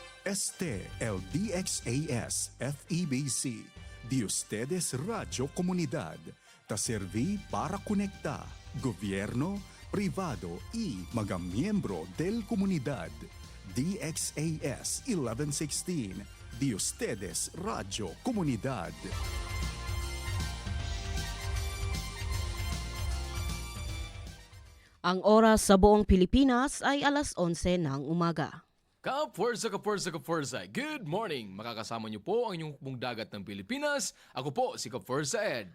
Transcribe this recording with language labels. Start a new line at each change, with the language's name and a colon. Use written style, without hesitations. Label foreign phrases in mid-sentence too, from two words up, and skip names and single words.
Chavacano: Este el DXAS FEBC, de ustedes Radio Comunidad, ta serví para conectar gobierno, privado y mga miembro del comunidad. DXAS 1116, de ustedes Radio Comunidad.
Filipino: Ang oras sa buong Pilipinas ay alas 11 ng umaga.
English: Kapwersa! Good morning!
Filipino: Makakasama niyo po ang inyong hukbong dagat ng Pilipinas. Ako po si Kapwersa Ed.